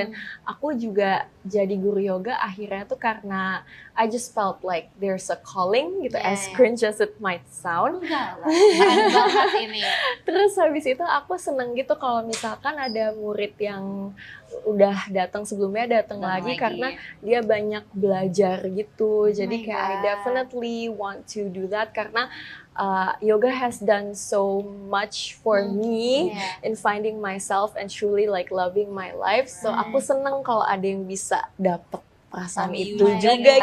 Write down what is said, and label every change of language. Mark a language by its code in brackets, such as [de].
[id] Dan aku juga jadi guru yoga akhirnya tuh karena [en] I just felt like there's a calling gitu, as cringe as it might sound. [id] keren banget ini. Terus habis itu aku seneng gitu kalau misalkan ada murid yang udah datang sebelumnya datang lagi karena dia banyak belajar gitu. Jadi kayak [en] I definitely want to do that karena yoga has done so much for me in finding myself and truly like loving my life. [id] So aku seneng kalau ada yang bisa dapet perasaan itu juga.